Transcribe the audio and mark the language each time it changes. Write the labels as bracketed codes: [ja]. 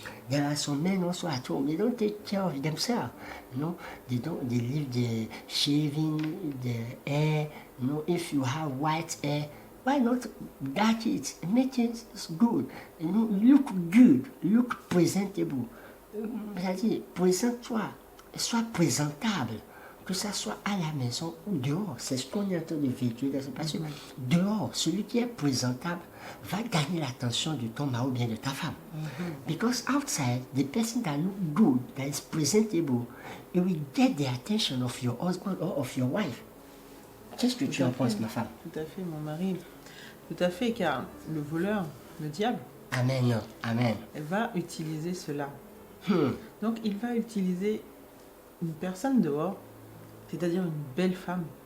[en] There are some men also at home, they don't take care of themselves, they leave the shaving, the hair, if you have white hair, why not dark it, make it good, look good, look presentable. [fr] C'est-à-dire, présente-toi, sois présentable, que ça soit à la maison ou dehors. C'est ce qu'on est en train de véhiculer. Parce que dehors, celui qui est présentable va gagner l'attention de ton mari ou bien de ta femme. [en] Because outside, the person that look good, that is presentable, it will get the attention of your husband or of your wife. [fr] Qu'est-ce que tu en penses, ma femme? Tout à fait, mon mari. Tout à fait, car le voleur, le diable, Amen, amen. va utiliser cela. Donc, il va utiliser une personne dehors, c'est-à-dire une belle femme.